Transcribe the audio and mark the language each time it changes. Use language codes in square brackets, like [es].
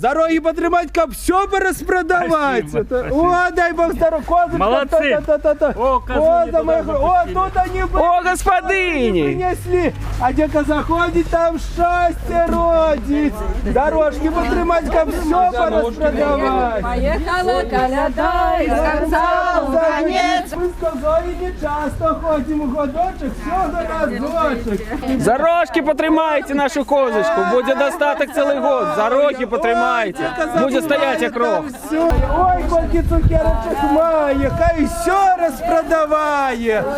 [uk] За роги потримати, каб все порозпродавати. О, дай Бог здоров, козы. [ru] Молодцы. О, коза моя. О, тут они были. [uk] О, господині! Принесли. А де коза ходить, там щастя родить. Дорожки потримати, каб все порозпродавати. [ru] Поехала коляда из конца в конец. [uk] Ми з козою не часто ходимо в годочок, всього разочок. За рожки потримайте нашу козочку, буде достаток цілий год. За роги потримайте, буде стоять як рог. Ой, скільки цукерочок має, хай все розпродаває.